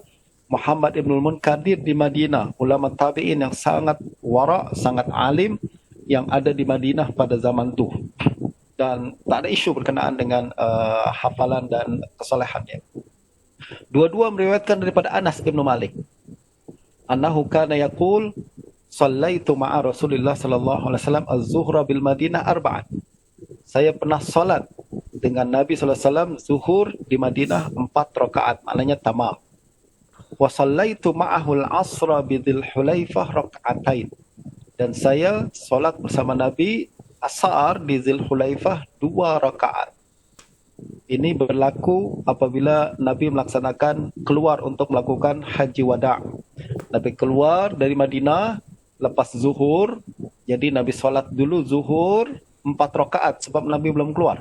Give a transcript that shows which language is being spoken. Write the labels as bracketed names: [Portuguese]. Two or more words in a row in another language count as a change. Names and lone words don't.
[Malay] Muhammad Ibnul Munkadir di Madinah, ulama tabi'in yang sangat wara', sangat alim, yang ada di Madinah pada zaman itu. Dan tak ada isu berkenaan dengan hafalan dan kesolehannya. Dua-dua meriwayatkan daripada Anas Ibn Malik. [Arabic] أنه كان يقول صليت مع رسول الله صلى الله عليه وسلم الظهر بالمدينة أربعا. [Malay] Saya pernah salat dengan Nabi [Arabic] صلى الله عليه وسلم [Malay] zuhur di Madinah 4 rakaat, maknanya tamam. [Arabic] وصليت معه العصر بذي الحليفة ركعتين. [Malay] Dan saya solat bersama Nabi asar di Dzul Hulaifah 2 rakaat. Ini berlaku apabila Nabi melaksanakan keluar untuk melakukan haji wada'. Nabi keluar dari Madinah lepas zuhur, jadi Nabi solat dulu zuhur 4 rakaat sebab Nabi belum keluar.